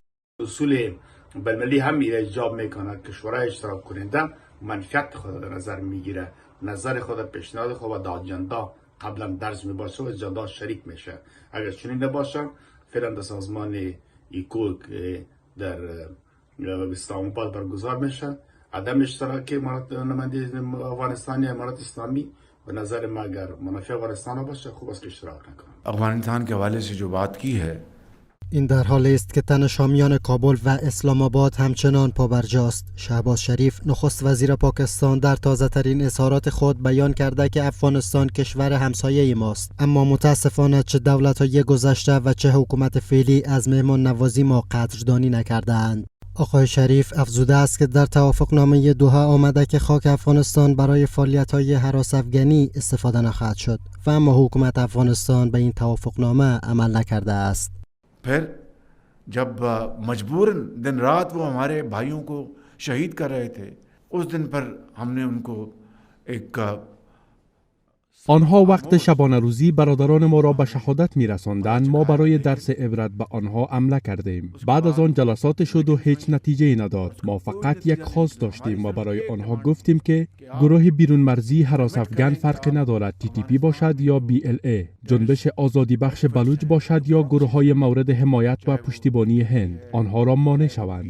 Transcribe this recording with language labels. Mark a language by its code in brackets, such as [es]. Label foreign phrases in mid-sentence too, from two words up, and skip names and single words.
[fa] اصول بین‌المللی هم ایجاب میکند که شورای اشتراک کننده منفعت خود در نظر میگیره، نظر خود، پیشنهاد خود و در اجندا قبلا درج میباشه و اجندا شریک میشه. اگر چنین نباشه فعلا در سازمان ایکو در اسلام آباد برگزار میشه، عدم اشتراک نماینده افغانستان یا امارت اسلامی به نظر ما اگر منافع افغانستان باشه خوب است که اشتراک نکنه. [ur] افغانستان کے حوالے سے جو بات کی ہے [fa] این در حالی است که تن شامیان کابل و اسلام آباد همچنان پابرجاست. شهباز شریف نخست وزیر پاکستان در تازه ترین اظهارات خود بیان کرده که افغانستان کشور همسایه ماست، اما متاسفانه چه دولت‌های گذشته و چه حکومت فعلی از مهمان نوازی ما قدردانی نکردند. آقای شریف افزوده است که در توافقنامه دوحه آمده که خاک افغانستان برای فعالیت‌های هراس افغانی استفاده نخواهد شد و اما حکومت افغانستان به این توافقنامه عمل نکرده است. [ur] پھر جب مجبوراً دن رات وہ ہمارے بھائیوں کو شہید کر رہے تھے، اس دن پر ہم نے ان کو ایک [fa] آنها وقت شبانه روزی برادران ما را به شهادت می رساندند. ما برای درس عبرت به آنها عمله کردیم. بعد از آن جلسات شد و هیچ نتیجه نداد. ما فقط یک خواست داشتیم و برای آنها گفتیم که گروه بیرون مرزی هراس افغان فرق ندارد، TTP باشد یا BLA، جنبش آزادی بخش بلوچ باشد یا گروه های مورد حمایت و پشتیبانی هند، آنها را مانع شوند.